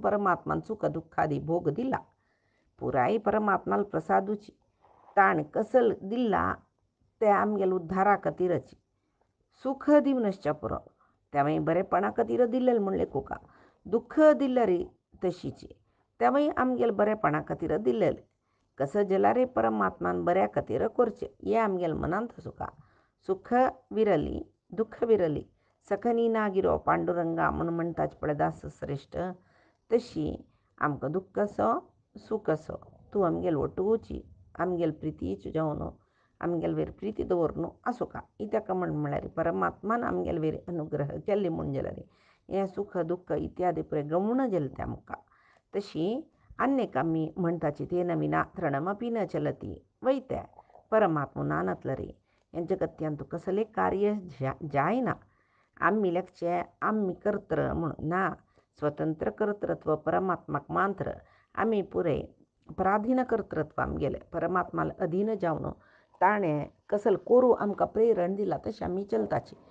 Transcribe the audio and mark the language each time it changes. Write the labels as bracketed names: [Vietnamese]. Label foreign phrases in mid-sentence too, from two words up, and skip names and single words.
[Konkani] परमात्मान सुख दुःखादी भोग दिला पुराय परमात्माल प्रसादूची ताण कसल दिला ते आमगेल उद्धारा खातीरच सुख दिवनश्च पुरो तेव्हाय बरेपणा खातीर दिल्लें म्हणले कुका दुःख दिल्यार तशीची तेव्हाय आमगेल बरेपणा खातीर दिल्लेलें कसं जाल्यार परमात्मान बऱ्या खातीर करचें हें आमगेल मनांत सुका सुख विरली दुःख विरली सखनी नागिरो पांडुरंगा म्हूण म्हणटाच पळय दास श्रेश्ठ. तशी आमकां दुःख असो सूख असो तूं आमगेल वटूची आमगेल प्रितीची जावन आमगेल वेर प्रिती दवरनू आसूं का इत्याक म्हळ्यार परमात्मान आमगेल वेर अनुग्रह केल्ली म्हूण जाल्यार हें सुख दुःख इत्यादी पुरे गौण जालें तें आमकां. तशी अन्यक आमी म्हणटाची [Sanskrit] तेन विना तृणमपि न चलती [Konkani] वयते परमात्मा नानतलं रे हें जगत्यांतू कसले कार्य जायना आमी लेखचे आमी कर्त्र म्हणून ना स्वतंत्र कर्तृत्व परमात्माक मात्र आमी पुरे पराधीन कर्तृत्व आमगेले परमात्माला अधीन जावन ताणें कसल कोरू आमकां प्रेरण दिला तशें आमी चलताची.